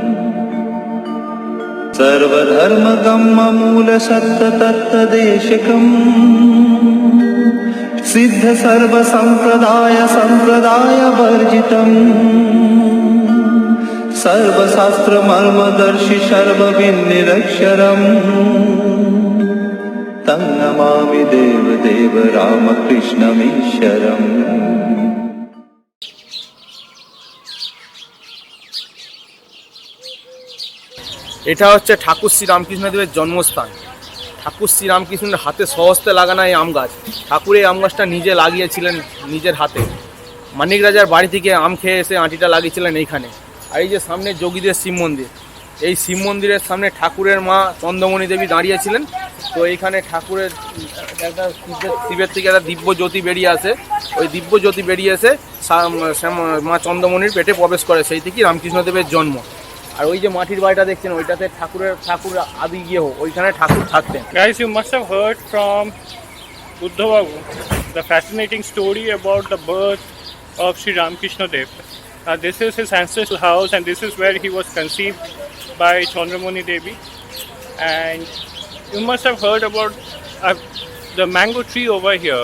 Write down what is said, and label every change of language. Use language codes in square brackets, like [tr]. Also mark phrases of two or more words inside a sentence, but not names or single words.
[sa] सर्वधर्मगम्यमूलसत्ततत्तदेशिकम् सिद्ध सर्वसम्प्रदायवर्जितम् सर्वशास्त्रमर्मदर्शि सर्वविन्निरक्षरम् तं नमामि देवदेव रामकृष्णमीश्वरम्। [bn] এটা হচ্ছে ঠাকুর শ্রী রামকৃষ্ণদেবের জন্মস্থান। ঠাকুর শ্রী রামকৃষ্ণের হাতে স্বহস্তে লাগানো এই আম গাছ। ঠাকুর এই আম গাছটা নিজে লাগিয়েছিলেন নিজের হাতে। মানিক রাজার বাড়ি থেকে আম খেয়ে এসে আঁটিটা লাগিয়েছিলেন এইখানে। আর এই যে সামনে যোগীদের শিব মন্দির, এই শিব মন্দিরের সামনে ঠাকুরের মা চন্দ্রমণি দেবী দাঁড়িয়েছিলেন। তো এইখানে ঠাকুরের একটা শিবের থেকে একটা দিব্য জ্যোতি বেরিয়ে আসে। ওই দিব্য জ্যোতি বেরিয়ে এসে মা চন্দ্রমণির পেটে প্রবেশ করে, সেই থেকেই রামকৃষ্ণদেবের জন্ম। আর ওই যে মাটির বাড়িটা দেখছেন, ওইটাতে ঠাকুর আদি গৃহ, ওইখানে ঠাকুর থাকতেন। [en] Guys, you must have heard from Buddha Babu the fascinating story about the birth of Sri Ramakrishna Dev. This is his ancestral house, and this is where he was conceived by Chandramani Devi. And you must have heard about the mango tree over here.